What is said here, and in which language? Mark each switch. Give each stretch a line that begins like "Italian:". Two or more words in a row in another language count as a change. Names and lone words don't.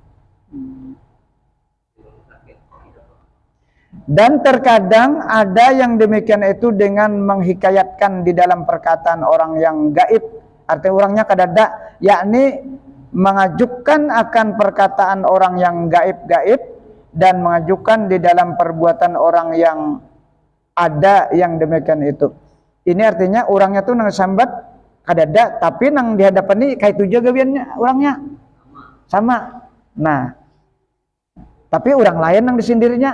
Banjar: Dan terkadang ada yang demikian itu dengan menghikayatkan di dalam perkataan orang yang gaib, artinya orangnya kadada, yakni mengajukan akan perkataan orang yang gaib-gaib dan mengajukan di dalam perbuatan orang yang ada yang demikian itu. Ini artinya orangnya tuh nang sambat kadada, tapi nang di hadapan ini kayak itu juga gawiannya orangnya sama. Nah, tapi orang lain nang disindirnya.